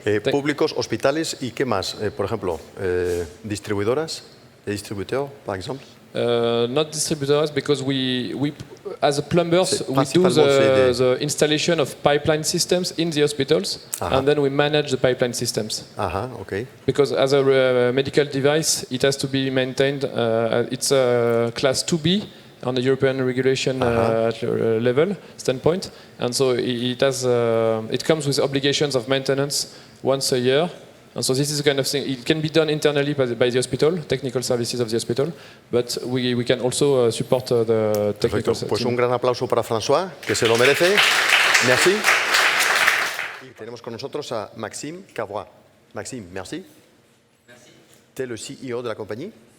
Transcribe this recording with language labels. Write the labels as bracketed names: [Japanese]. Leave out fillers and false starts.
[Spanish] Públicos, hospitales y ¿qué más? Por ejemplo, distribuidoras, [French] distributeurs, par exemple. [English] Not distributors, because we as plumbers we do the installation of pipeline systems in the hospitals, and then we manage the pipeline systems. Okay. Because as a medical device, it has to be maintained. It's a class 2B on the European regulation level standpoint, and so it comes with obligations of maintenance once a year. And so this is the kind of thing, it can be done internally by the hospital, technical services of the hospital, but we can also support the technical [Spanish] Perfecto. Pues [English] team. [Spanish] un gran aplauso para François, que se lo merece. Merci. Y tenemos con nosotros a Maxime Cavrois. [French] Maxime, merci. Merci. Tu es le CEO [Spanish] de la compañía.